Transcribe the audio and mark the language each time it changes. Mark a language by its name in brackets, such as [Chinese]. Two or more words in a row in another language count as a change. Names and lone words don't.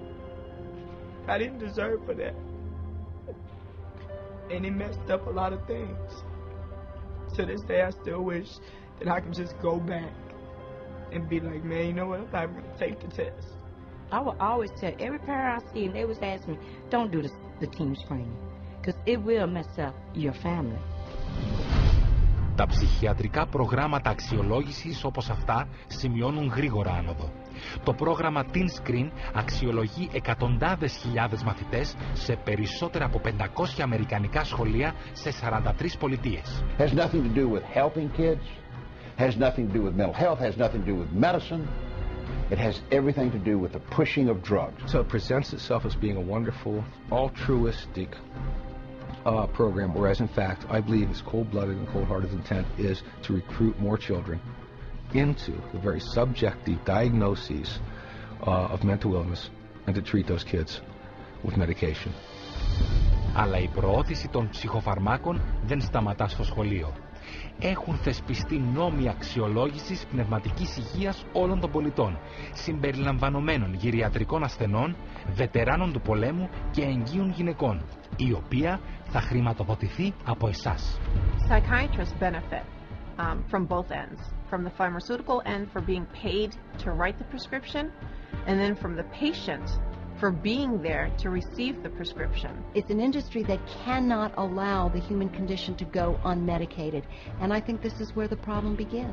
[English] I didn't deserve for that. And it messed up a lot of things. To this day, I still wish that I could just go back and be like, man, you know what, I'm not going to take the test. I would always tell every parent I see, and they was asking me, don't do the team screening, because it will mess up your family. [Greek] Τα ψυχιατρικά προγράμματα αξιολόγησης όπως αυτά σημειώνουν γρήγορα άνοδο. Το πρόγραμμα Teen Screen αξιολογεί εκατοντάδες χιλιάδες μαθητές σε περισσότερα από 500 αμερικανικά σχολεία σε 43 πολιτείες. [English] Has nothing to do with helping kids, has nothing to do with mental health, has nothing to do with medicine. It has everything to do with the pushing of drugs. So it presents itself as being a wonderful, altruistic program, whereas in fact I believe its cold-blooded and cold-hearted intent is to recruit more children into the very subjective diagnoses of mental illness and to treat those kids with medication. [Greek] Αλλά η προώθηση των ψυχοφαρμάκων δεν σταματά στο σχολείο. Έχουν θεσπιστεί νόμοι αξιολόγησης πνευματικής υγείας όλων των πολιτών, συμπεριλαμβανομένων γυριατρικών ασθενών, βετεράνων του πολέμου και εγγύων γυναικών, η οποία θα χρηματοδοτηθεί από εσάς. [English] Psychiatrists benefit from both ends, from the pharmaceutical end for being paid to write the prescription, and then from the patient for being there to receive the prescription. It's an industry that cannot allow the human condition to go unmedicated, and I think this is where the problem begins.